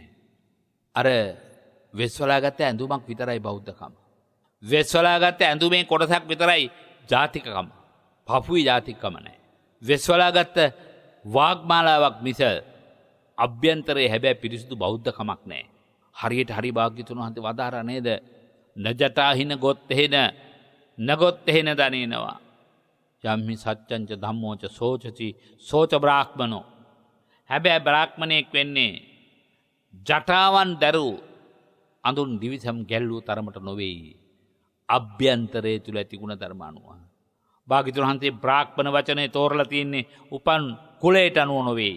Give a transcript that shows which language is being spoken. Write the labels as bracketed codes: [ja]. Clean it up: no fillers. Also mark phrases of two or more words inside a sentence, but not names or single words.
[si] අර වෙස්වලාගත්ත ඇඳුමක් විතරයි බෞද්ධකම. වෙස්වලාගත්ත ඇඳුමේ කොටසක් විතරයි ජාතිකකම. පපුයි ජාතිකකම නැහැ. වෙස්වලාගත්ත වාග්මාලාවක් මිස අභ්‍යන්තරයේ හැබැයි පිරිසුදු බෞද්ධකමක් නැහැ. හරියට හරි භාග්‍යතුන් වහන්සේ වදාරා නේද? [pi] නජතාහින ගොත්තේන නගොත්තේන දනේනවා. යම්හි සත්‍යංච ධම්මෝච සෝචති සෝච බ්‍රාහ්මනෝ. [si] හැබැයි බ්‍රාහ්මණයෙක් වෙන්නේ ජටාවන් දරු අඳුන් දිවිසම් ගැල්ලූ තරමට නොවේයි. අභ්‍යන්තරයේ තුල ඇති ගුණ ධර්ම අනුව. භාග්‍යතුන් වහන්සේ බ්‍රාහ්මණ වචනේ තෝරලා තින්නේ උපන් කුලයට අනුව නොවේයි.